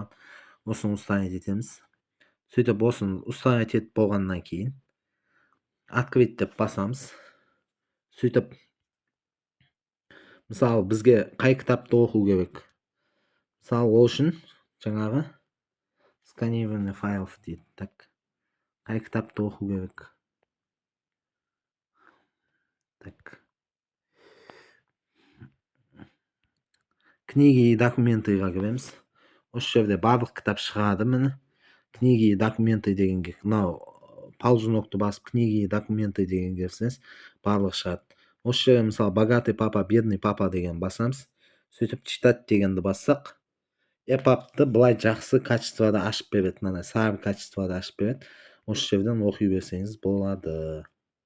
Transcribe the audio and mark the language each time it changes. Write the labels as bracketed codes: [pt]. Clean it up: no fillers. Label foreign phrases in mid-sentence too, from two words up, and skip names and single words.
[kk] Осыны установить етеміз. Сөйтіп осыны установить етіп болғаннан кейін открыть деп басамыз. Сөйтіп мысалы бізге қай кітапты оқу керек? Мысалы ол үшін жаңағы [ru] сканирование файлов [kk] дейді. Так, қай кітапты оқу керек? [ru] Так, книги и документыға кіреміз. [kk] Осы жерде барлық кітап шығады міне. [ru] Книги и документы [kk] дегенге, мынау паузу басып [ru] книги и документы [kk] деген кірсеңіз барлық шығады. Осы жерде мысалы «Богатый папа, бедный папа» деген басамыз. Сөйтіп читать дегенді бассақ, EPUB-ты былай жақсы качествода ашып береді. Мына сары качествода ашып береді. Осы жерден оқи берсеңіз болады.